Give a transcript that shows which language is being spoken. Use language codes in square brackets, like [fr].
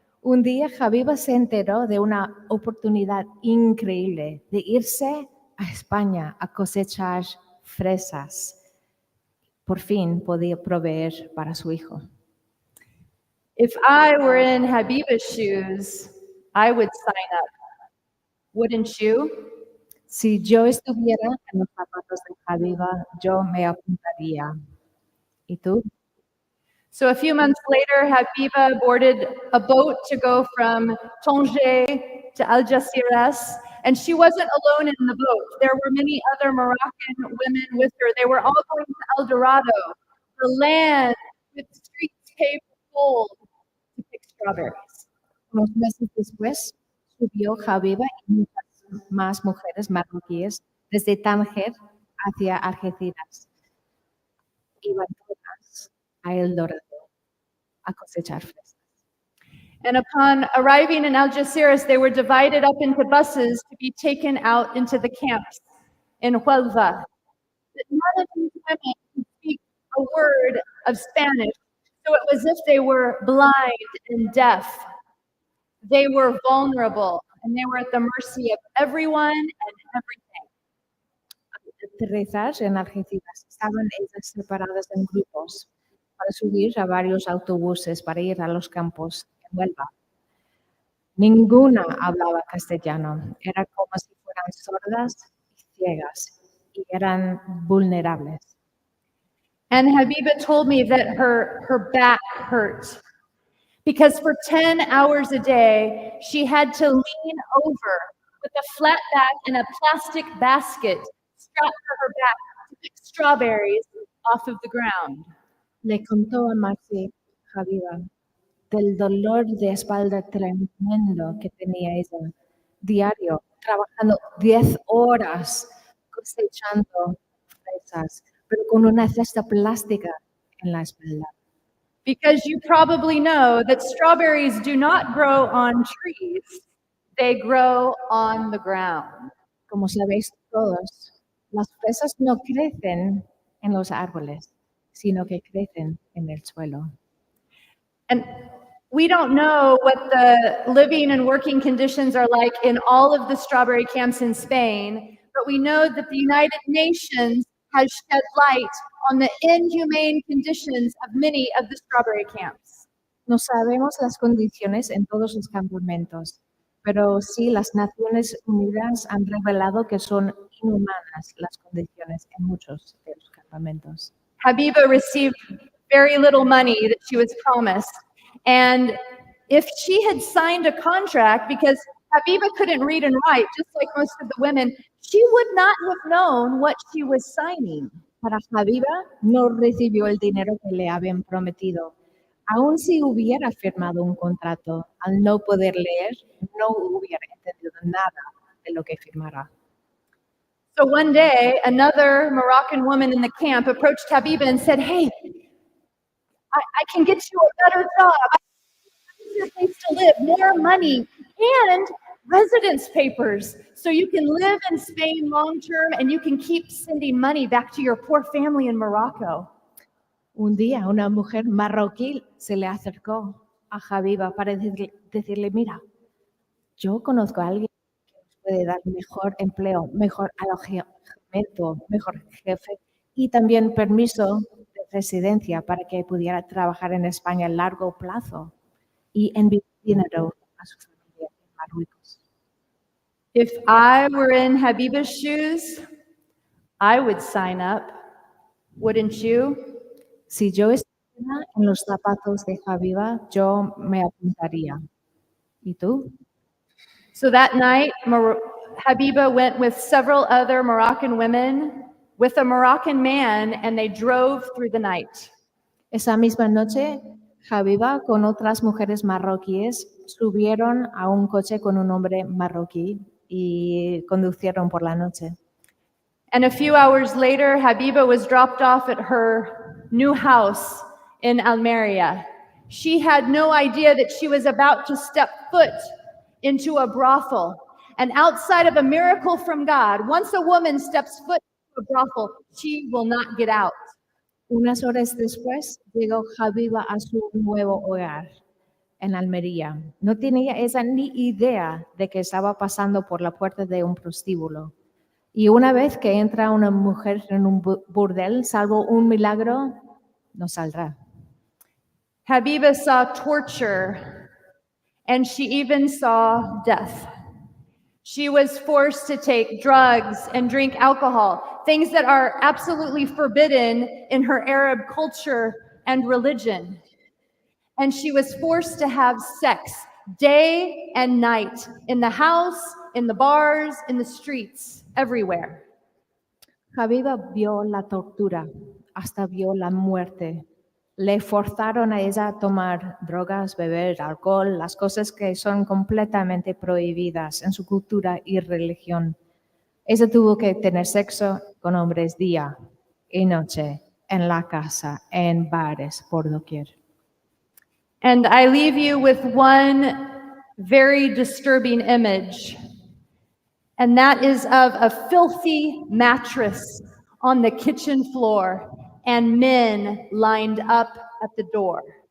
[es] Un día Habiba se enteró de una oportunidad increíble de irse a España a cosechar fresas. Por fin podía proveer para su hijo. [en] If I were in Habiba's shoes, I would sign up. Wouldn't you? [es] Si yo estuviera en los zapatos de Habiba, yo me apuntaría. ¿Y tú? [en] So a few months later, Habiba boarded a boat to go from Tanger to Algeciras, and she wasn't alone in the boat. There were many other Moroccan women with her. They were all going to El Dorado, the land with streets paved with gold, to pick strawberries. [es] Unos meses después, subió Habiba y muchas más mujeres marroquíes desde Tánger hacia Algeciras. Iban todas a El Dorado a cosechar fresas. [en] And upon arriving in Algeciras, they were divided up into buses to be taken out into the camps in Huelva. But none of these women could speak a word of Spanish, so it was as if they were blind and deaf. They were vulnerable, and they were at the mercy of everyone and everything. [es] Aterrizar en Algeciras. Estaban ellas separadas en grupos para subir a varios autobuses para ir a los campos en Huelva. Ninguna hablaba castellano. Era como si fueran sordas y ciegas y eran vulnerables. [en] And Habiba told me that her back hurt because for 10 hours a day, she had to lean over with a flat back and a plastic basket strapped to her back to pick strawberries off of the ground. [es] Le contó a Maxi Habiba del dolor de espalda tremendo que tenía ella diario, trabajando 10 horas cosechando fresas, pero con una cesta plástica en la espalda. [en] Because you probably know that strawberries do not grow on trees, they grow on the ground. [es] Como sabéis todos, las fresas no crecen en los árboles, sino que crecen en el suelo. [en] And We don't know what the living and working conditions are like in all of the strawberry camps in Spain, but we know that the United Nations has shed light on the inhumane conditions of many of the strawberry camps. [es] No sabemos las condiciones en todos los campamentos, pero sí las Naciones Unidas han revelado que son inhumanas las condiciones en muchos de los campamentos. [en] Habiba received very little money that she was promised. And if she had signed a contract, because Habiba couldn't read and write, just like most of the women, she would not have known what she was signing. [es] Para Habiba no recibió el dinero que le habían prometido. Aun si hubiera firmado un contrato, al no poder leer, no hubiera entendido nada de lo que firmara. [en] So one day, another Moroccan woman in the camp approached Habiba and said, "Hey, I can get you a better job, a nicer place to live, more money, and residence papers, so you can live in Spain long term and you can keep sending money back to your poor family in Morocco." [es] Un día una mujer marroquí se le acercó a Habiba para decirle, mira, yo conozco a alguien que nos puede dar mejor empleo, mejor alojamiento, mejor jefe y también permiso de residencia para que pudiera trabajar en España a largo plazo y enviar dinero a su familia en Marruecos. [en] If I were in Habiba's shoes, I would sign up, wouldn't you? [es] Si yo estuviera en los zapatos de Habiba, yo me apuntaría. ¿Y tú? [en] So that night, Habiba went with several other Moroccan women with a Moroccan man, and they drove through the night. [es] Esa misma noche, Habiba con otras mujeres marroquíes subieron a un coche con un hombre marroquí y conducieron por la noche. [en] And a few hours later, Habiba was dropped off at her new house in Almeria. She had no idea that she was about to step foot into a brothel. And outside of a miracle from God, once a woman steps foot into a brothel, she will not get out. [es] Unas horas después llegó Habiba a su nuevo hogar en Almería. No tenía esa ni idea de que estaba pasando por la puerta de un prostíbulo. Y una vez que entra una mujer en un burdel, salvo un milagro, no saldrá. [en] Habiba saw torture, and she even saw death. She was forced to take drugs and drink alcohol, things that are absolutely forbidden in her Arab culture and religion. And she was forced to have sex day and night in the house, in the bars, in the streets, everywhere. [es] Habiba vio la tortura, hasta vio la muerte. Le forzaron a ella a tomar drogas, beber alcohol, las cosas que son completamente prohibidas en su cultura y religión. Ella tuvo que tener sexo con hombres día y noche, en la casa, en bares, por doquier. [en] And I leave you with one very disturbing image, and that is of a filthy mattress on the kitchen floor and men lined up at the door.